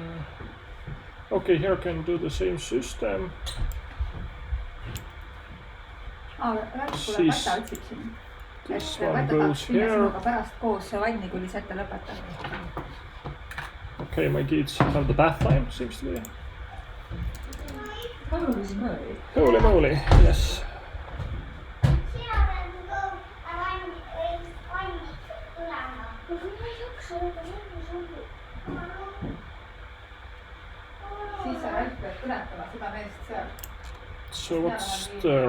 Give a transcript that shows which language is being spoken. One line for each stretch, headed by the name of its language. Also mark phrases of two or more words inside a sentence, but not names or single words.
English: Okay, here I can do the same system.
Estonian: kuule, Kata otsib siin.
English: This one goes here.
Estonian: Sinuga pärast koos vanni, kuni sa ette lõpetad.
English: Okay, my kids have the bath time, seems to be. Holy moly, yes. So what's there?